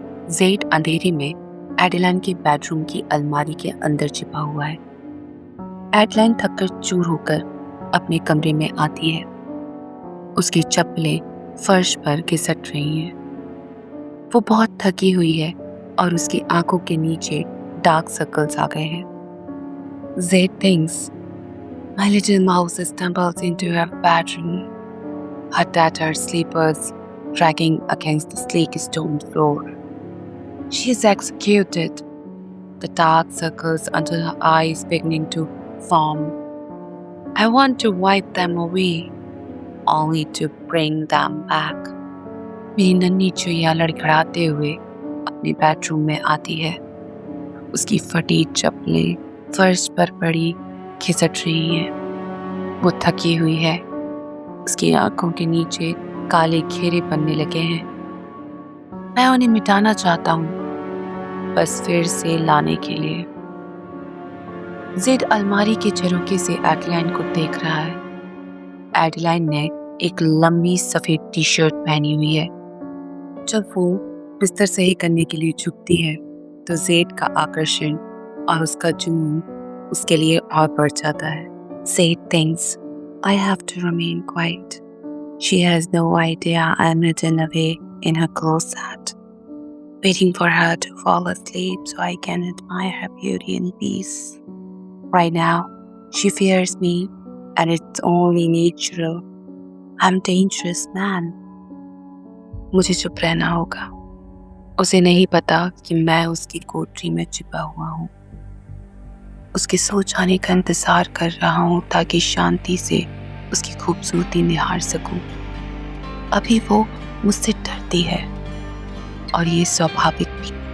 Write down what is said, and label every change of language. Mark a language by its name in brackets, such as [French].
[Hindi] Z अंधेरे में एडलाइन के बेडरूम की अलमारी के अंदर छिपा हुआ है। एडलाइन थककर चूर होकर अपने कमरे में आती है। उसकी चप्पलें फर्श पर घिसट रही हैं। वो बहुत थकी हुई है और उसकी आंखों के नीचे डार्क सर्कल्स आ गए हैं। [English] Zed thinks, my little mouse stumbles into her bedroom, her tattered slippers dragging against the sleek stone floor. She is executed, the dark circles under her eyes beginning to form. I want to wipe them away, only to bring them back. [Hindi] मेरी नन्ही चुईया लड़खड़ाते हुए अपने bedroom में आती है। उसकी फटी चप्पलें फर्श पर पड़ी खिसट रही हैं। वो थकी हुई है। उसकी आंखों के नीचे काले घेरे बनने लगे हैं। मैं उन्हें मिटाना चाहता हूँ, बस फिर से लाने के लिए। जेड अलमारी के झरोखे से एडलाइन को देख रहा है। एडलाइन ने एक लंबी सफेद टी शर्ट पहनी हुई है। जब वो बिस्तर सही करने के लिए झुकती है, तो जेड का आकर्षण और उसका जुनून उसके लिए और बढ़ जाता है। [English] Zed thinks, I have to remain quiet. She has no idea I'm hidden away in her closet, waiting for her to fall asleep so I can admire her beauty in peace. Right now, she fears me, and it's only natural. I'm a dangerous man. [Hindi] मुझे चुप रहना होगा। उसे नहीं पता कि मैं उसकी कोठरी में छिपा हुआ हूँ। उसके सो जाने का इंतजार कर रहा हूँ ताकि शांति से उसकी खूबसूरती निहार सकूं। अभी वो मुझसे डरती है और ये स्वाभाविक भी।